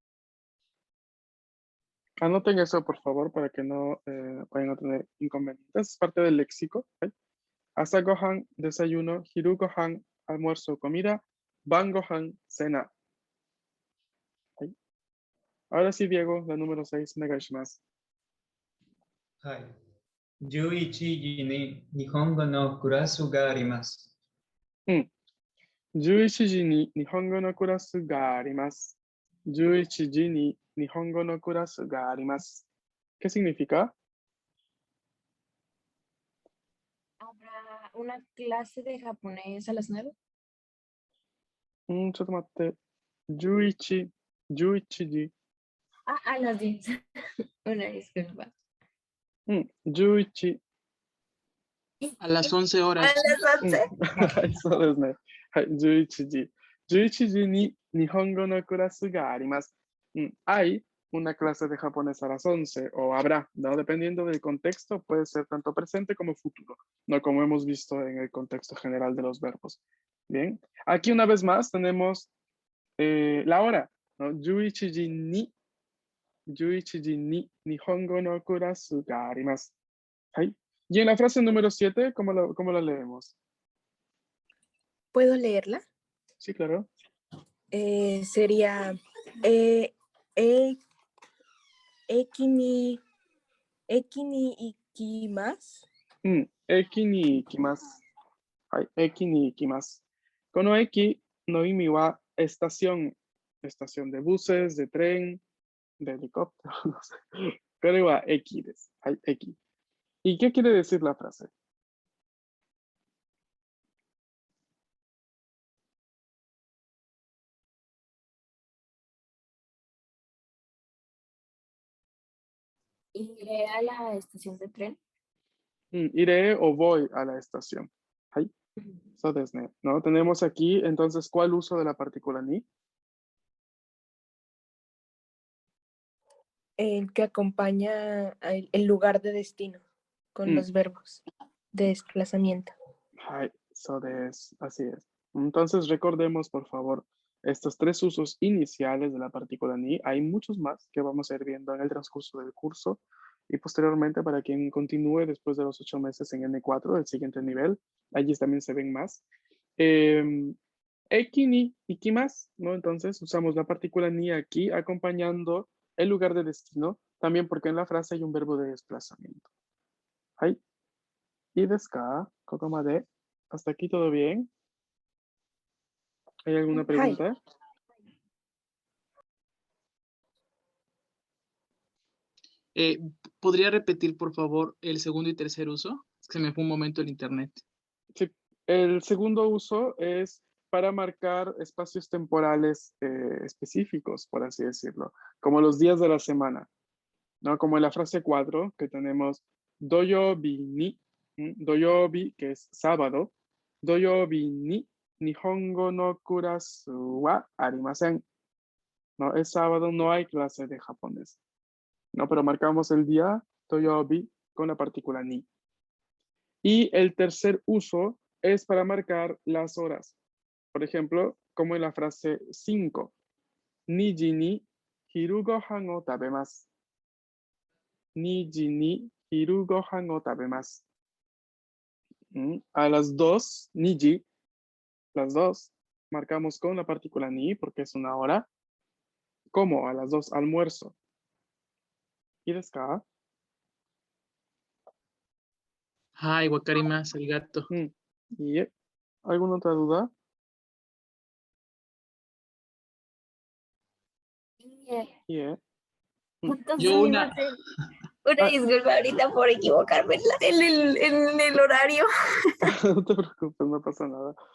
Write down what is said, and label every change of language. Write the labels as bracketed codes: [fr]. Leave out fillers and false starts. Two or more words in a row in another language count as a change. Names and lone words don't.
[es] Anoten eso, por favor, para que no vayan a tener inconvenientes. Es parte del léxico. ¿Okay? [ja] 朝ご飯, [es] desayuno. [ja] 昼ご飯, [es] almuerzo, comida. [ja] 晩ご飯, [es] cena. ¿Okay? Ahora sí, Diego, la número 6, negashimasu. [ja] はい。11時に日本語のクラスがあります。 11時に日本語のクラスがあります。11時に日本語のクラスがあります。 [es] ¿Qué significa? ¿Habrá una clase de japonés a las 9? [ja] ちょっと待って。11時。 [es] A las 10. Una disculpa. 11。 A las 11 horas. A las 11. [ja] そうですね。はい、11時。11時に日本語のクラスがあります。 [es] Hay una clase de japonés a las 11, o habrá, ¿no? Dependiendo del contexto, puede ser tanto presente como futuro, ¿no? Como hemos visto en el contexto general de los verbos. Bien, aquí una vez más tenemos la hora, ¿no? [ja] 11 時に日本語のクラスがあります。 [es] はい。Y en la frase número 7, ¿cómo la leemos? ¿Puedo leerla? Sí, claro. Sería [ja] 駅に行きます. 駅に行きます. はい、駅に行きます。この駅の意味は [es] estación de buses, de tren, de helicóptero, no sé. [ja] これは駅です。はい、駅。 [es] ¿Y qué quiere decir la frase? Iré a la estación de tren. Iré o voy a la estación. [ja] はい。そうですね。¿No? [es] Tenemos aquí, entonces, ¿cuál uso de la partícula ni? El que acompaña el lugar de destino con los verbos de desplazamiento. [ja] はい。そうです。 [es] Así es. Entonces, recordemos, por favor, estos tres usos iniciales de la partícula ni. Hay muchos más que vamos a ir viendo en el transcurso del curso y posteriormente para quien continúe después de los 8 meses en N4, el siguiente nivel, allí también se ven más. [ja] 駅に行きます, ¿no? [es] Entonces usamos la partícula ni aquí acompañando el lugar de destino, también porque en la frase hay un verbo de desplazamiento. [ja] はい。いいですか？ここまで. [es] ¿Hasta aquí todo bien? ¿Hay alguna pregunta? ¿Podría repetir, por favor, el segundo y tercer uso? Es que se me fue un momento el internet. Sí. El segundo uso es para marcar espacios temporales específicos, por así decirlo, como los días de la semana, ¿no? Como en la frase 4, que tenemos [ja] 土曜日に, [es] doyobi, que es sábado, [ja] 土曜日に日本語のクラスはありません. [es] No, es sábado, no hay clase de japonés. No, pero marcamos el día doyobi con la partícula ni. Y el tercer uso es para marcar las horas. Por ejemplo, como en la frase 5, [ja] 二時に昼ご飯を食べます. 二時に昼ご飯を食べます. [es] A las 2, niji, las 2, marcamos con la partícula ni porque es una hora. Como a las 2, almuerzo. [ja] いいですか? Ay, わかります、ありがとう. [es] ¿Alguna otra duda? Yeah. Entonces, Yo una, una Ah. disculpa ahorita por equivocarme en el horario. No te preocupes, no pasa nada.